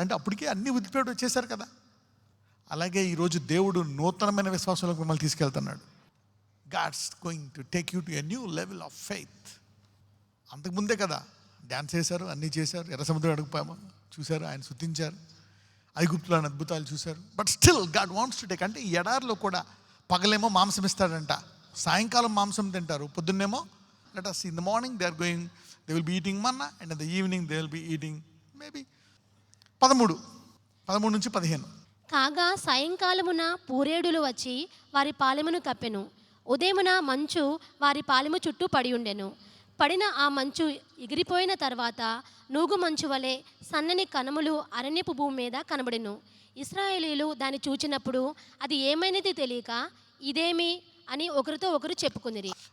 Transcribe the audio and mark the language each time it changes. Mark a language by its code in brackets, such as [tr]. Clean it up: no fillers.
[te] అంటే అప్పటికే అన్నీ వదిలిపెట్టి వచ్చేసారు కదా. అలాగే ఈరోజు దేవుడు నూతనమైన విశ్వాసంలోకి మిమ్మల్ని తీసుకెళ్తున్నాడు. [en] God's going to take you to a new level of faith. [te] అంతకుముందే కదా డ్యాన్స్ చేశారు, అన్నీ చేశారు, ఎర్ర సముద్రం అడుగుపాము చూశారు, ఆయన స్తుతించారు, ఐగుప్తులోని అద్భుతాలు చూశారు. [en] But still God wants to take. [te] అంటే ఈ ఎడారిలో కూడా పగలేమో మాంసం ఇస్తాడంట, సాయంకాలం మాంసం తింటారు, పొద్దున్నేమో [en] let us see, in the morning they will be eating manna, and in the evening they will be eating maybe 13-15. [te] కాగా సాయంకాలమున పూరేడులు వచ్చి వారి పాలెమును కప్పెను. ఉదయమున మంచు వారి పాలెము చుట్టూ పడి ఉండెను. పడిన ఆ మంచు ఎగిరిపోయిన తర్వాత నూగు మంచు వలె సన్నని కణములు అరణ్యపు భూమి మీద కనబడెను. ఇశ్రాయేలీయులు దాన్ని చూచినప్పుడు అది ఏమైనది తెలియక ఇదేమి అని ఒకరితో ఒకరు చెప్పుకుందిరి.